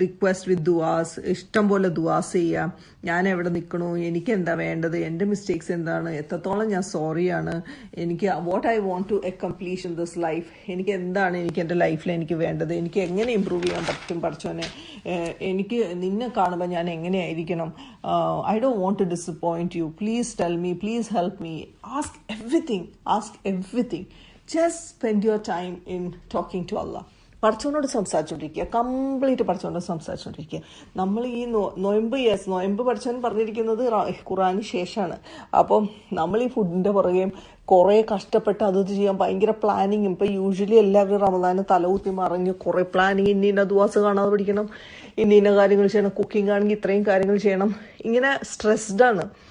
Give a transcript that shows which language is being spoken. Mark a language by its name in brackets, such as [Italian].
[Malayalam] Request വിത്ത് ദുആസ്, ഇഷ്ടം പോലെ ദുആസ് ചെയ്യുക. ഞാൻ എവിടെ നിൽക്കണു, എനിക്ക് എന്താ വേണ്ടത്, എൻ്റെ മിസ്റ്റേക്സ് എന്താണ്, എത്രത്തോളം ഞാൻ സോറിയാണ്, എനിക്ക് [English] what I want to accomplish in this life, [Malayalam] എനിക്ക് എന്താണ് എനിക്ക് എൻ്റെ ലൈഫിൽ എനിക്ക് വേണ്ടത്, എനിക്ക് എങ്ങനെ ഇമ്പ്രൂവ് ചെയ്യാൻ പറ്റും പഠിച്ചോനെ, എനിക്ക് നിന്നെ കാണുമ്പോൾ ഞാൻ എങ്ങനെയായിരിക്കണം, [English] I don't want to disappoint you, please tell me, please help me. Ask everything. Just spend your time in talking to Allah. [Malayalam] പഠിച്ചോനോട് സംസാരിച്ചോണ്ടിരിക്കുക, complete പഠിച്ചോണ്ട് സംസാരിച്ചോണ്ടിരിക്കുക. നമ്മൾ ഈ നൊയമ്പ് പഠിച്ചവൻ പറഞ്ഞിരിക്കുന്നത് ഖുറാന് ശേഷമാണ്. അപ്പം നമ്മൾ ഈ ഫുഡിന്റെ പുറകെയും കുറേ കഷ്ടപ്പെട്ട് അത് ചെയ്യാൻ ഭയങ്കര പ്ലാനിങ്. ഇപ്പം യൂഷ്വലി എല്ലാവരും റമദാന് തലകുത്തി മറിഞ്ഞ് കുറേ പ്ലാനിങ്, ഇന്ന ദുആസ് കാണാതെ പഠിക്കണം, ഇന്ന കാര്യങ്ങൾ ചെയ്യണം, കുക്കിംഗ് ആണെങ്കിൽ ഇത്രയും കാര്യങ്ങൾ ചെയ്യണം, ഇങ്ങനെ സ്ട്രെസ്ഡ് ആണ്.